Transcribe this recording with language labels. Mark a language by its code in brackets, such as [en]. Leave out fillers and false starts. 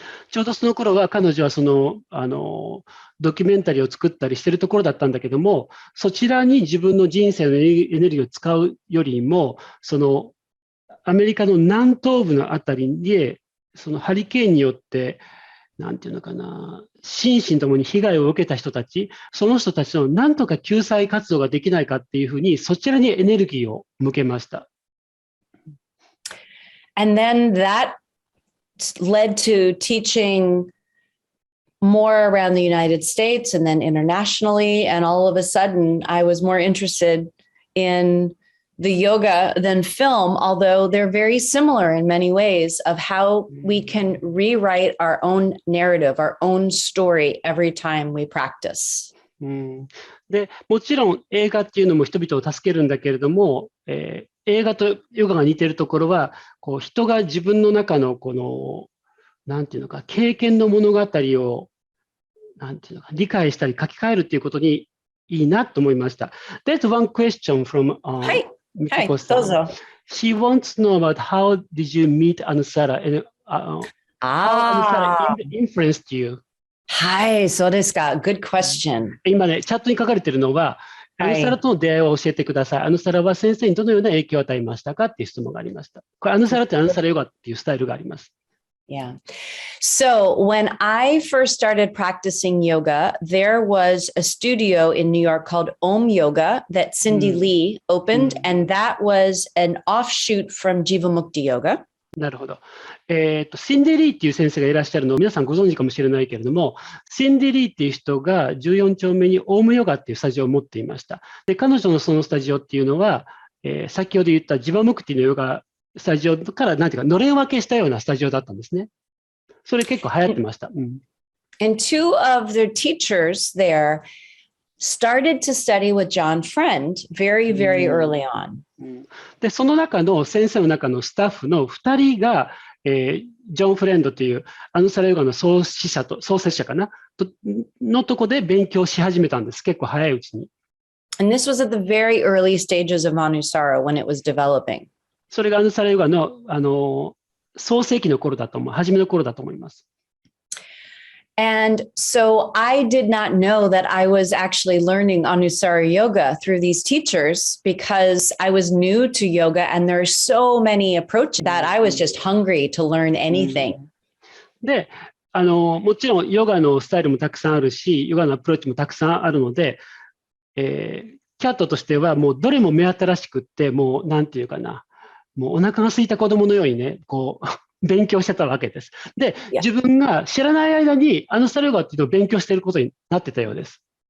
[ja] ちょうどその頃は彼女はそのドキュメンタリーを作ったりしてるところだったんだけども、そちらに自分の人生のエネルギーを使うよりも、そのアメリカの南東部のあたりでそのハリケーンによってなんていうのかな、心身ともに被害を受けた人たち、その人たちのなんとか救済活動ができないかっていうふうにそちらにエネルギーを向けました。 [en] And then that led to teaching more around the United States and then internationally. And all of a sudden, I was more interested in the yoga than film, although they're very similar in many ways of how we can rewrite our own narrative, our own story every time we practice. [ja] で、もちろん映画っていうのも人々を助けるんだけれども、映画とヨガが似ているところは、こう人が自分の中のこのなんていうのか経験の物語をなんていうのか理解したり書き換えるっていうことにいいなと思いました。 [en] There's one question from Mikiko-san. She wants to know about how did you meet Anusara and how Anusara influenced you. [ja] はい、そうですか。 [en] Good question. [ja] 今ね、チャットに書かれているのは、アヌサラとの出会いを教えてください。アヌサラは先生にどのような影響を与えましたかっていう質問がありました。これアヌサラってアヌサラヨガっていうスタイルがあります。 [en] Yeah. So when I first started practicing yoga, there was a studio in New York called Om Yoga that Cindy Lee opened, and that was an offshoot from Jivamukti Yoga. [ja] なるほど。シンディ・リーっていう先生がいらっしゃるのを皆さんご存知かもしれないけれども、シンディ・リーっていう人が14丁目にオウムヨガっていうスタジオを持っていました。で、彼女のそのスタジオっていうのは、先ほど言ったジバムクティのヨガスタジオからなんていうかのれん分けしたようなスタジオだったんですね。それ結構流行ってました。 [en] And two of the teachers there started to study with John Friend very, very early on. [ja] で、その中の先生の中のスタッフの2人が、ジョン・フレンドというアヌサラヨガの創設者かなのとこで勉強し始めたんです。結構早いうちに。 [en] And this was at the very early stages of Anusara when it was developing. [ja] それがアヌサラヨガの創世期の頃だと思う。初めの頃だと思います。 [en] And so I did not know that I was actually learning Anusara yoga through these teachers because I was new to yoga and there are so many approaches that I was just hungry to learn anything. [ja] で、もちろんヨガのスタイルもたくさんあるし、ヨガのアプローチもたくさんあるので、キャットとしてはもうどれも目新しくって、もうなんていうかな、もうお腹が空いた子供のようにね、こう、勉強してたわけです。で、自分が知らない間にアヌサラヨガっていうのを勉強していることになってたようです。